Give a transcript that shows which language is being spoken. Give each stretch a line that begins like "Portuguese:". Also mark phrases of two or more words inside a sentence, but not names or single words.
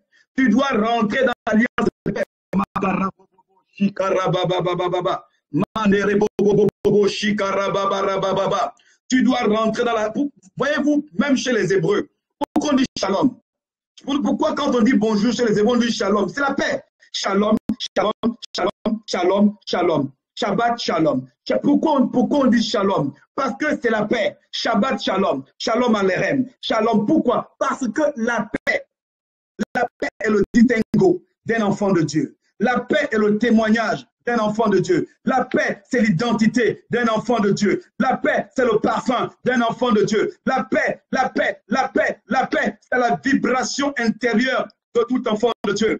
French: Tu dois rentrer dans l'alliance de paix. Tu dois rentrer dans la... Voyez-vous, même chez les Hébreux, pourquoi on dit shalom? Pourquoi quand on dit bonjour chez les Hébreux, on dit shalom? C'est la paix.
Hebrew: שלום, שלום, שלום, שלום, שלום. שבת, שלום.
French: Pourquoi on dit shalom? Parce que c'est la paix.
Hebrew: שבת, שלום. שלום עליכם. שלום.
French: Pourquoi? Parce que la paix est le distinguo d'un enfant de Dieu. La paix est le témoignage d'un enfant de Dieu. La paix, c'est l'identité d'un enfant de Dieu. La paix, c'est le parfum d'un enfant de Dieu. La paix, la paix, la paix, la paix, c'est la vibration intérieure de tout enfant de Dieu.